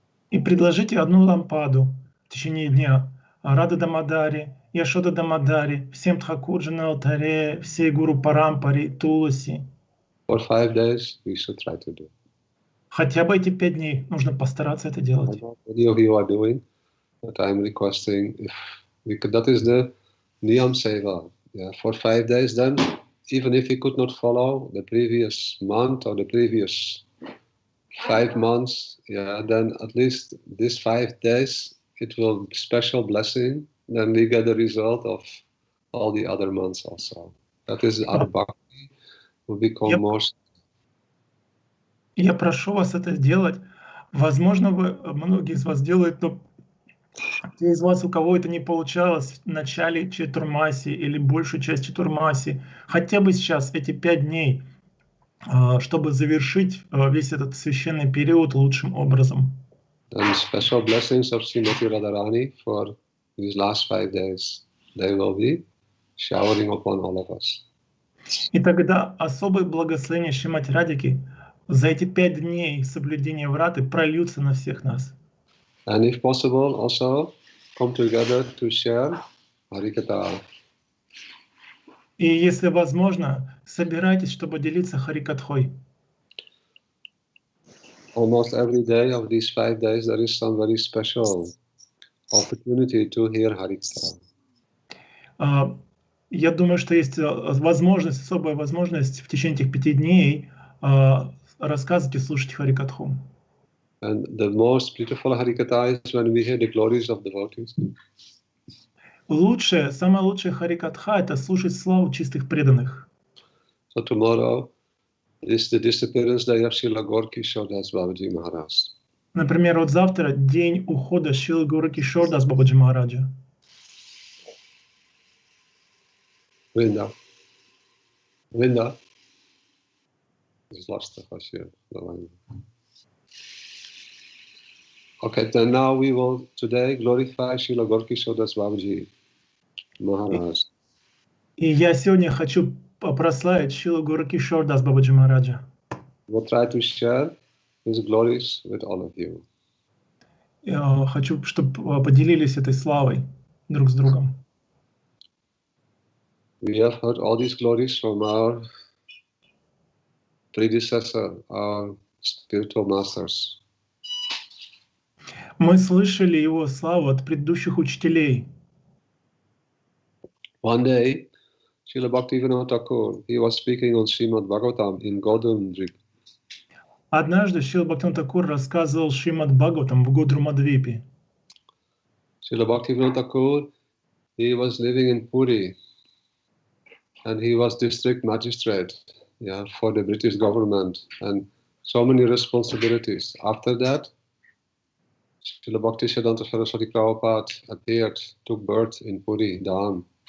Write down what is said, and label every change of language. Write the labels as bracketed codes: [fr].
[ru] И предложите одну лампаду в течение дня Рада Дамадари, Яшода Дамадари, всем Тхакурджи на алтаре, всей Гуру Парампари, Туласи. [en] For 5 days, we should try to do. [ru] Хотя бы эти 5 дней нужно постараться это [en] I [ru] делать. [en] know many of you are doing, but I'm requesting if we could, that is the Niyam Seva. Yeah, for 5 days then, even if we could not follow the previous month or the previous 5 months, yeah, then at least this 5 days, it will be special blessing. Then we get the result of all the other months also. That is our bhakti will become Yep. more. [ru] Я прошу вас это сделать. Возможно, многие из вас делают, но те из вас, у кого это не получалось в начале Четурмаси или большую часть Четурмаси, хотя бы сейчас эти 5 дней, чтобы завершить весь этот священный период лучшим образом. [en] And special blessings of Srimati Radharani for these last 5 days. They will be showering upon all of us. [ru] И тогда особое благословение Шримати Радики за эти 5 дней соблюдения враты прольются на всех нас. [en] And if possible, also come together to share Harikatha. [ru] И если возможно, собирайтесь, чтобы делиться Харикатхой. [en] Almost every day of these 5 days, there is some very special opportunity to hear Harikatha. [ru] Я думаю, что есть возможность, особая возможность в течение этих 5 дней рассказывать и слушать Харикатху. [en] And the most beautiful Harikatha is when we hear the glories of devotees. [ru] Самая лучшая Харикатха — это слушать славу чистых преданных. [en] So tomorrow is the disappearance day of Srila Gaura-Kishore-Das Babaji Maharaj. [ru] Например, вот завтра день ухода Шрилы Гора-Кишор-Дас Бабаджи Махараджа. Vrinda. Is lastig als je. [en] Okay, then now we will today glorify Srila Gaura-Kishore-Das Babaji Maharaj. [ru] И я сегодня хочу прославить Шрилу Гора-Кишор-Дас Бабаджи Махараджа. [en] We'll try to share his glories with all of you. [ru] Я хочу, чтобы поделились этой славой друг с другом. [en] We have heard all these glories from our predecessor, our spiritual masters. [ru] Мы слышали его славу от предыдущих учителей. [en] One day, Srila Bhaktivinoda Thakur, he was speaking on Srimad Bhagavatam in Godumdrip. [ru] Однажды Шрила Бхактивинода Тхакур рассказывал Шримад Бхагаватам в Годрумадвипе. [en] Srila Bhaktivinoda Thakur, he was living in Puri, and he was district magistrate, yeah, for the British government, and so many responsibilities. After that, Srila Bhaktisiddhanta Saraswati Prabhupada appeared, took birth in Puri, Dham.